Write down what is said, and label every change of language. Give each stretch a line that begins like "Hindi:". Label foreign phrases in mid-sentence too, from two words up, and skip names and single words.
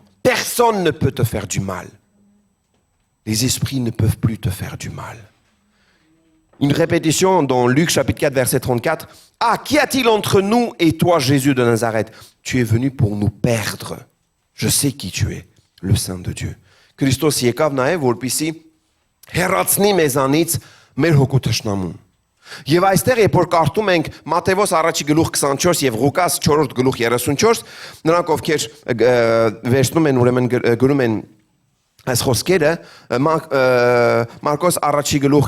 French: Personne ne peut te faire du mal. Les esprits ne peuvent plus te faire du mal. Une répétition dans Luc chapitre 4 verset 34. Ah, qu'y a-t-il entre nous et toi, Jésus de Nazareth? Tu es venu pour nous perdre. Je sais qui tu es, le Saint de Dieu.
Armenian: Christos եկավ նաև որպեսզի Հեռացնի մեզանից մեր հոգու թշնամուն։ Եվ այստեղ երբ որ կարդում ենք Մատթեոս առաջի գլուխ 24 եւ Ղուկաս 4-րդ գլուխ 34, նրանք ովքեր վերցնում են ուրեմն գրում են այս խոսքերը Մարկոս առաջի գլուխ